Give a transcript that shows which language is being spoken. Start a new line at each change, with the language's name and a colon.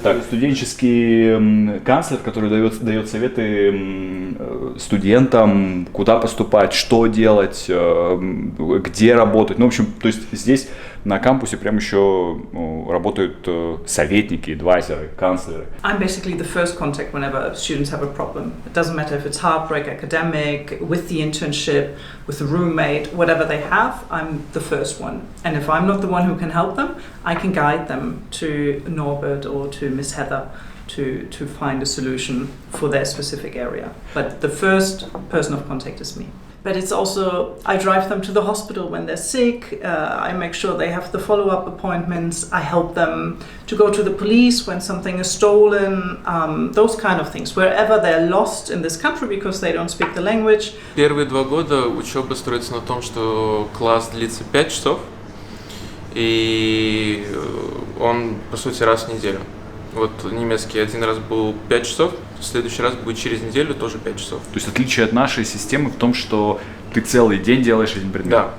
Russian: Так, студенческий канцлер, который дает советы студентам, куда поступать, что делать, где работать. В общем, то есть здесь на кампусе прям еще работают советники, адвайзеры, канцлеры.
English: I'm basically the first contact whenever students have a problem. It doesn't matter if it's heartbreak, academic, with the internship, with the roommate, whatever they have, I'm the first one. And if I'm not the one who can help them, I can guide them to Norbert or to Miss Heather to find a solution for their specific area. But the first person of contact is me. But it's also, I drive them to the hospital when they're sick, I make sure they have the follow-up appointments, I help them to go to the police when something is stolen, those kind of things, wherever they're lost in this country because they don't speak the language.
Russian: Первые 2 года учеба строится на том, что класс длится 5 часов, и он, по сути, раз в неделю. Вот немецкий один раз был 5 часов, в следующий раз будет через неделю тоже 5 часов. То есть отличие от нашей системы в том, что ты целый день делаешь один предмет.